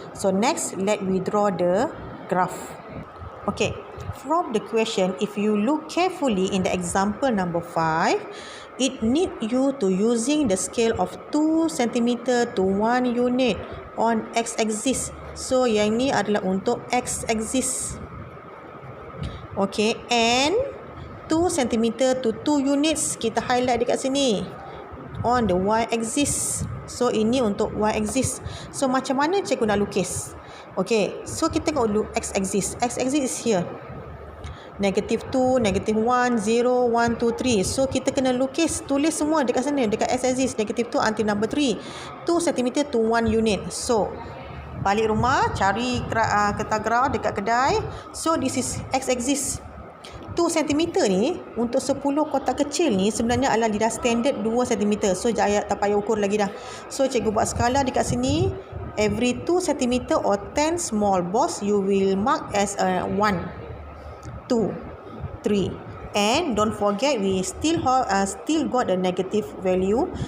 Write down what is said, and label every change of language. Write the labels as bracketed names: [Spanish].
[English] So next, let we draw the graph. Okay, from the question, if you look carefully in the example number 5, it need you to using the scale of 2 cm to 1 unit on x-axis. [Malay] So yang ni adalah untuk x-axis. [English] Okay, and 2 cm to 2 units, [Malay] kita highlight dekat sini [English] on the y-axis. [Malay] So ini untuk y-axis. So macam mana cikgu nak lukis? [English] Okay, [Malay] so kita tengok dulu [English] x-axis. X-axis is here. Negative 2, negative 1, 0, 1, 2, 3. [Malay] So kita kena lukis, tulis semua dekat sana, dekat x-axis. [English] Negative 2 until number 3. 2 cm to 1 unit. [Malay] So balik rumah, cari kertas graf dekat kedai. [English] So this is x-axis. [Malay] 2 cm ni untuk 10 kotak kecil ni sebenarnya adalah dia dah standard 2 cm. So tak payah ukur lagi dah. So cikgu buat skala dekat sini. [English] Every 2 cm or 10 small balls you will mark as a 1, 2, 3. And don't forget we still got the negative value.